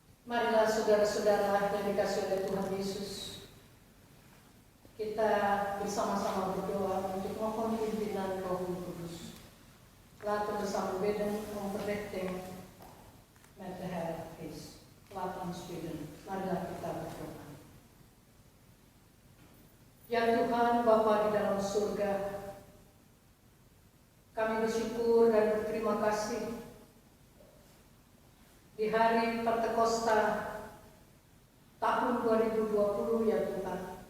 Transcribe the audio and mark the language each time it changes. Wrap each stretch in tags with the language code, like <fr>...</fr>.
<id>Marilah saudara-saudara yang dikasihi oleh Tuhan Yesus, Kita bersama-sama berdoa untuk mohon pimpinan Roh Kudus.</id> <nl>Laten we samen bidden om verrichting met de Heilige Geest. Laat ons bidden.</nl> <id>Marilah kita berdoa. Ya Tuhan, Bapa di dalam surga, kami bersyukur dan berterima kasih di hari Pentakosta tahun 2020 ya Tuhan.</id>